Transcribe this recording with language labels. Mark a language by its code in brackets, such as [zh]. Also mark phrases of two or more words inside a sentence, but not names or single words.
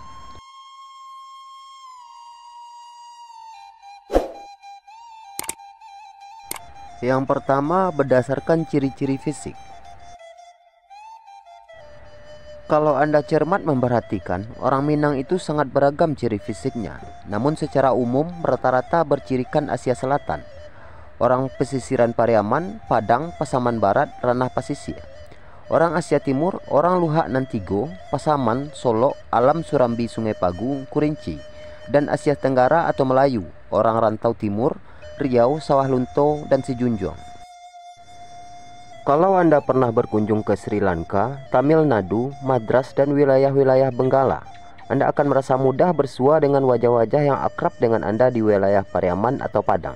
[id] Yang pertama, berdasarkan ciri-ciri fisik. Kalau Anda cermat memperhatikan, orang Minang itu sangat beragam ciri fisiknya. Namun secara umum rata-rata bercirikan Asia Selatan. Orang pesisiran Pariaman, Padang, Pasaman Barat, Ranah Pasisir. Orang Asia Timur, orang Luhak Nantigo, Pasaman, Solo, Alam Surambi, Sungai Pagu, Kurinci. Dan Asia Tenggara atau Melayu, orang Rantau Timur, Riau, Sawah Lunto, dan Sijunjung. Kalau Anda pernah berkunjung ke Sri Lanka, Tamil Nadu, Madras, dan wilayah-wilayah Benggala, Anda akan merasa mudah bersua dengan wajah-wajah yang akrab dengan Anda di wilayah Pariaman atau Padang.